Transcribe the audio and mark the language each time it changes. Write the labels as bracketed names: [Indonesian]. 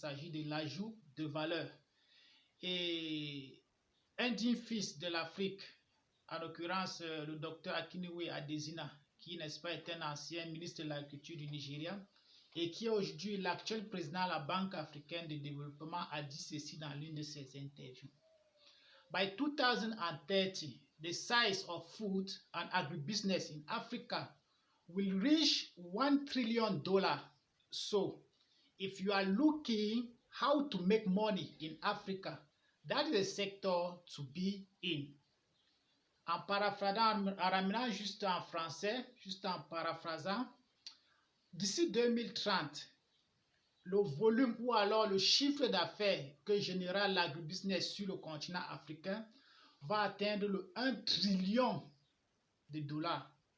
[French] Il s'agit de l'ajout de valeur. Et un digne fils de l'Afrique, en l'occurrence le docteur Akinwumi Adesina, qui, n'est-ce pas, est un ancien ministre de l'Agriculture du Nigeria, et qui est aujourd'hui l'actuel président de la Banque africaine de développement, a dit ceci dans l'une de ses interviews. [English] By 2030, the size of food and agribusiness in Africa will reach $1 trillion. So, if you are looking how to make money in Africa, that is a sector to be in. [French] En paraphrasant, en ramenant juste en français, juste en paraphrasant, d'ici 2030, le volume ou alors le chiffre d'affaires que générera l'agribusiness sur le continent africain va atteindre le 1 trillion de dollars.